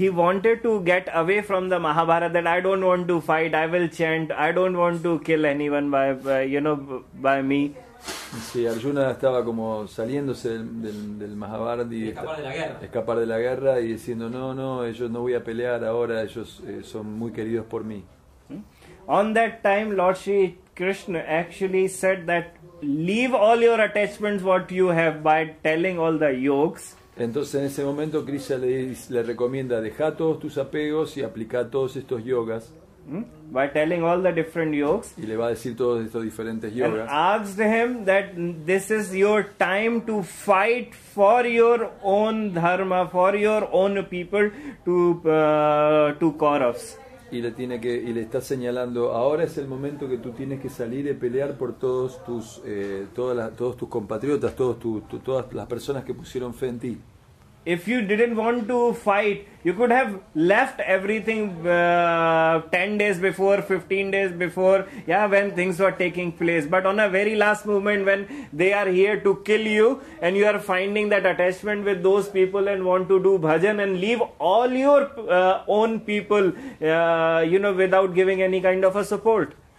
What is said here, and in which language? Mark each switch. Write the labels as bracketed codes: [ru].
[en] He wanted to get away from the Mahabharata, that I don't want to fight, I will chant, I don't want to kill anyone by me. [es] Sí, Arjuna estaba como saliéndose del Mahabharata y escapar de la guerra y diciendo no, ellos no voy a pelear ahora, ellos son muy queridos por mí. [en] On that time, Lord Shri Krishna actually said that leave all your attachments what you have by telling all the yokes. [es] Entonces en ese momento Krishna le recomienda deja todos tus apegos y aplica todos estos yogas. [en] By telling all the different yokes. [es] Y le va a decir todos estos diferentes yogas. [en] And asked him that this is your time to fight for your own dharma, for your own people, to Kauravas. [es] Y le está señalando, ahora es el momento que tú tienes que salir y pelear por todos tus compatriotas, todas las personas que pusieron fe en ti. [en] If you didn't want to fight, you could have left everything 10 days before, 15 days before, when things were taking place. But on a very last moment, when they are here to kill you, and you are finding that attachment with those people and want to do bhajan and leave all your own people, without giving any kind of a support.